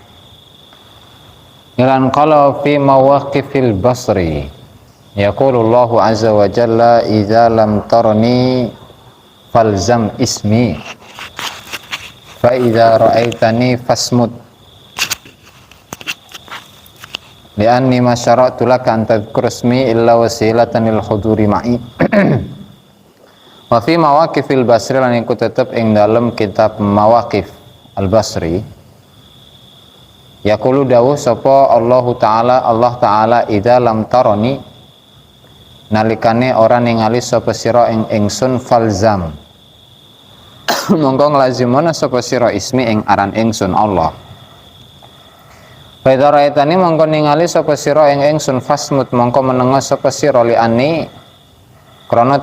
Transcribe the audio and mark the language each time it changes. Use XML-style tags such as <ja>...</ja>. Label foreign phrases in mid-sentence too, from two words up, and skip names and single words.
<ar>إلا أن قال في مواقف البصري يقول الله عز وجل إذا لم ترني فالزم اسمي فإذا رأيتني فاصمت لأني ما شرعت لك أن تذكر اسمي إلا وسيلة للحضور معي. وفي مواقف البصري</ar> <jv>lan iku tetep ing dalem kitab Mawaqif al-Basri yaqulu dawuh sapa Allah Ta'ala</jv> <ar>إذا لم تراني</ar> <jv>nalikane ora ningali sapa sira ing ingsun falzam mongko nglazimana sapa sira ismi ing aran ingsun Allah.</jv> <ar>فرأيتني</ar> <jv>mongko ningali sapa sira ing ingsun fasmut mongko menenga sapa sira liani krana</jv>